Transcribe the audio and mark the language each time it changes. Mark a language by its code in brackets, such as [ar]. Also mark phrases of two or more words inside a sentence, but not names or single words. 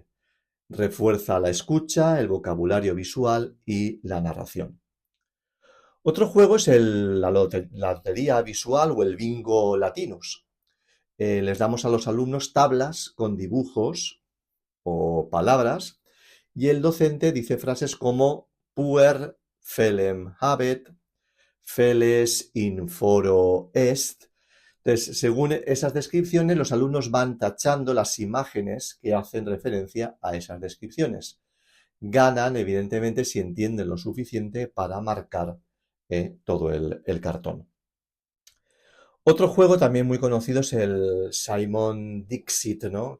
[es] Refuerza la escucha, el vocabulario visual y la narración. Otro juego es la lotería visual o el bingo latinus. Les damos a los alumnos tablas con dibujos o palabras y el docente dice frases como [la] puer felem habet, feles in foro est. [es] Entonces, según esas descripciones, los alumnos van tachando las imágenes que hacen referencia a esas descripciones. Ganan, evidentemente, si entienden lo suficiente para marcar todo el cartón. Otro juego también muy conocido es el Simon Dixit, ¿no?